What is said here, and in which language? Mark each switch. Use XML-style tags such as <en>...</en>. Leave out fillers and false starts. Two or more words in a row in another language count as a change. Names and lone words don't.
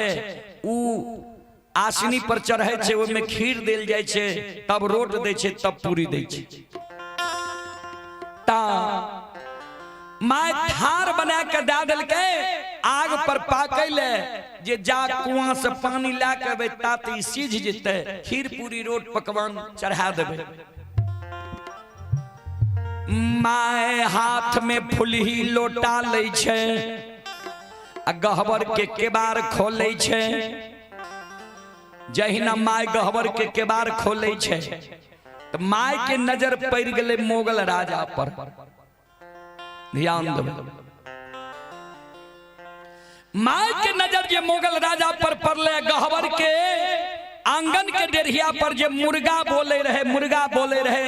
<mai>उ आसनी पर चढ़े छे, ओमे खीर देल जाय छे, तब रोट दे छे, तब पूरी दे छे। ता माय थार बना के दे दिल के आग पर पाकैले जे जा कुआं से पानी ला के बे ताती सीझ जेते, खीर पूरी रोट पकवान चढ़ा देबे। माय हाथ में फुलही लोटा ले छे, आ गहबर के केबार खोले छे। जहिना माय गहबर के केबार खोले छे तो माय के नजर पड़ गए मुगल राजा पर। ध्यान दो, माय के नजर जे मुगल राजा पर पड़ले। गहबर के आंगन के डेढ़िया पर जे मुर्गा बोले रहे, मुर्गा बोले रहे।</mai>